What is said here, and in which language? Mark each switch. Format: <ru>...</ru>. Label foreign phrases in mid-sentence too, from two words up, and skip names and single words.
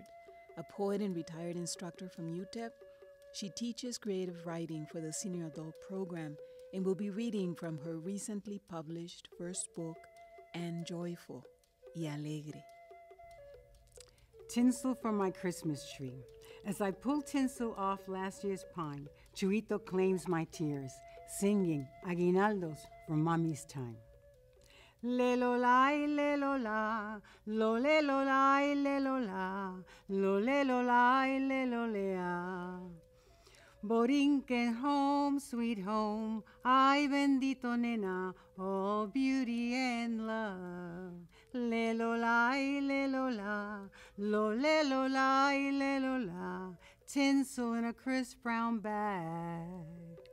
<en>A poet and retired instructor from UTEP, she teaches creative writing for the senior adult program and will be reading from her recently published first book, And Joyful</en> <es>y Alegre.</es> <en>Tinsel from my Christmas tree. As I pull tinsel off last year's pine, Chuito claims my tears, singing aguinaldos from mommy's time. Le lo la, le lo la, lo le lo la, le lo la, lo le lo la, le lo lea. Borinquen home, sweet home,</en> <es>ay bendito nena,</es> <en>all beauty and love. Le lo la, le lo la, lo le lo la, le lo la, tinsel in a crisp brown bag.</en>